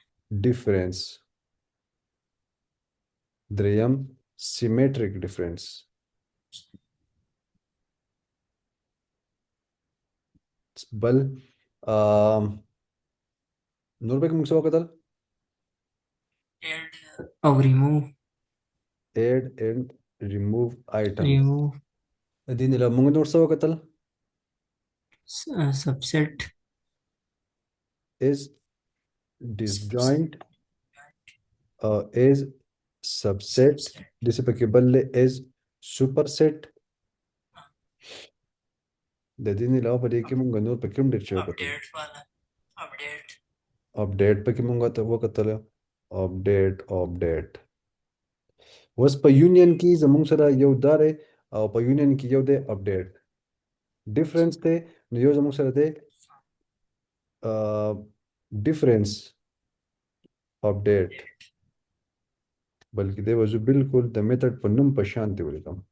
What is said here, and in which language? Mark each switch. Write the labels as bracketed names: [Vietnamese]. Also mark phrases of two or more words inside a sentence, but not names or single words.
[English] difference, دریم symmetric difference. [Pashto] بل نور به کې موږ څه وکتل؟ [English] add और remove. add and remove items. रिमूव. [Pashto] د دې نه علاوه موږ نور څه وکتل؟ [English] सबसेट. is disjoint is subset. [Pashto] دسې پکې بل دی [English] is super set. [Pashto] د دې نه علاوه په دې کې موږ نور پکې هم ډېر څه وکتل. [English] update वाला. update. [Pashto] اپډیټ پکې موږ ته وکتل. اپډیټ اوس په یونین کې زموږ سره یو دا دی، او په یونین کې یو دی اپډیټ. ډیفرنس دی، نو یو زموږ سره دی [English] difference update, [Pashto] بلکې دی به زه بالکل د میتھډ په نوم په شان دی ولیکم.